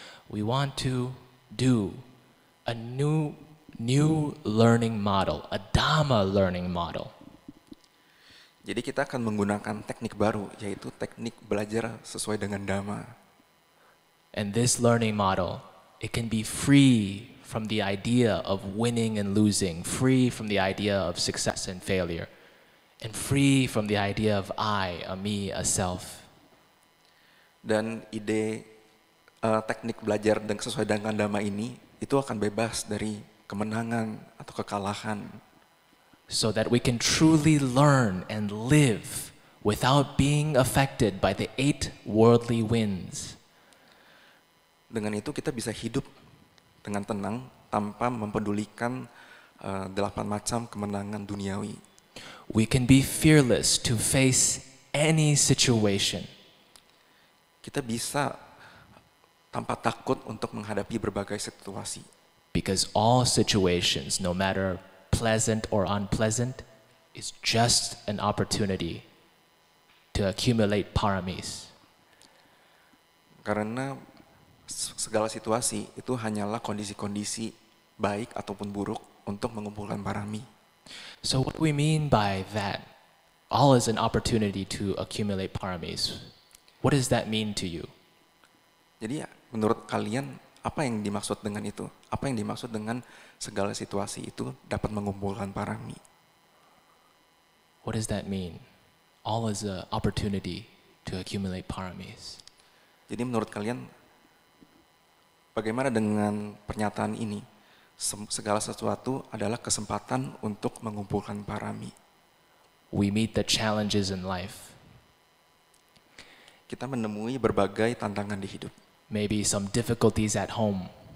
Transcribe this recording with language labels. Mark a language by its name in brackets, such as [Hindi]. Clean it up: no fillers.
[English] We want to do a new learning model, a Dhamma learning model. [Indonesian] Jadi kita akan menggunakan teknik baru, yaitu teknik belajar sesuai dengan Dhamma. [English] And this learning model, it can be free from the idea of winning and losing, free from the idea of success and failure, and free from the idea of I, a me, a self. [Indonesian] Dan ide teknik belajar sesuai dengan Dhamma ini, itu akan bebas dari kemenangan atau kekalahan. [English] So that we can truly learn and live without being affected by the 8 worldly winds. [Indonesian] Dengan itu kita bisa hidup dengan tenang tanpa mempedulikan 8 macam kemenangan duniawi. [English] We can be fearless to face any situation. [Indonesian] Kita bisa tanpa takut untuk menghadapi berbagai situasi. [English] Because all situations, no matter pleasant or unpleasant, is just an opportunity to accumulate paramis. [Indonesian] Karena segala situasi itu hanyalah kondisi-kondisi baik ataupun buruk untuk mengumpulkan parami. [English] So what do we mean by that? All is an opportunity to accumulate paramis. What does that mean to you? [Indonesian] Jadi ya, menurut kalian apa yang dimaksud dengan itu? Apa yang dimaksud dengan segala situasi itu dapat mengumpulkan parami? [English] What does that mean? All is an opportunity to accumulate paramis. [Indonesian] Jadi menurut kalian bagaimana dengan pernyataan ini? Segala sesuatu adalah kesempatan untuk mengumpulkan parami. [English] We meet the challenges in life. [Indonesian] Kita menemui berbagai tantangan di hidup. [English] Maybe some difficulties at home.